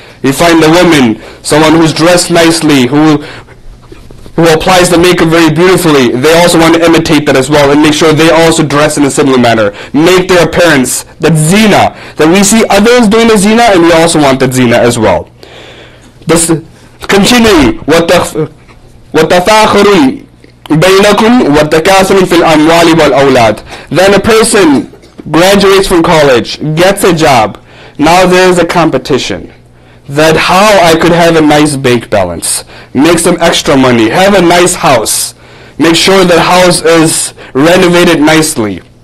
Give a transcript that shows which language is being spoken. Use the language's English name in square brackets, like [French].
[English] You find the woman, someone who's dressed nicely, who applies the makeup very beautifully, they also want to imitate that as well and make sure they also dress in a similar manner, make their appearance, that zina, that we see others doing the zina and we also want that zina as well. This, continuing, [Arabic] وَتَفَاخُرٌ بَيْنَكُمْ وَتَكَاثُرٌ فِي الْأَمْوَالِ وَالْأَوْلَادِ. [English] Then a person graduates from college, gets a job, now there is a competition. That how I could have a nice bank balance, make some extra money, have a nice house, make sure that house is renovated nicely.